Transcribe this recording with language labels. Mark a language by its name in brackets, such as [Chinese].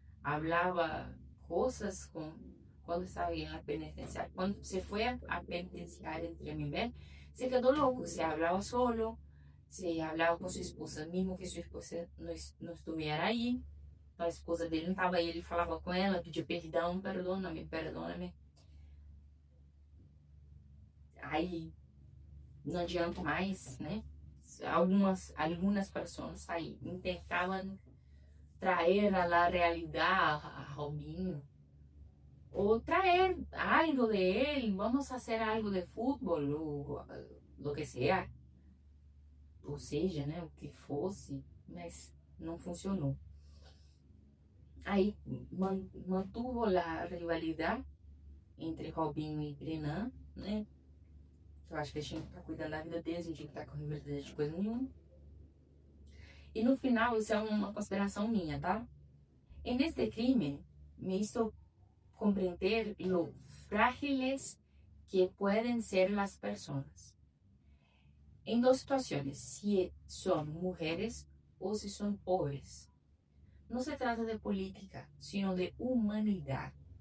[Spanish] Hablaba cosas cuando estaba en la penitenciaria. Cuando se fue a penitenciaria entre Tremembé, se quedó loco, se hablaba solo, se hablaba con su esposa, mismo que su esposa no estuviera ahí. [Portuguese] A esposa dele não estava aí, ele falava com ela, pedia perdão, [Spanish] perdona-me, perdona-me. [Portuguese] Aí não adianta mais, né? Algumas pessoas aí tentavam trazer [Spanish] a la realidade [Portuguese] a Robinho, ou trazer algo de ele, vamos fazer algo de futebol, ou [Spanish] lo que seja, [Portuguese] ou seja, né, o que fosse, mas não funcionou. Aí mantuvo a rivalidade entre Robinho e Brenan, né? Eu acho que eles tinham que estar cuidando da vida deles, não tinha que estar com rivalidade de coisa nenhuma. E no final, isso é uma consideração minha, tá? [Spanish] En este crimen me hizo comprender lo frágiles que pueden ser las personas. En dos situaciones, si son mujeres o si son pobres. No se trata de política, sino de humanidad.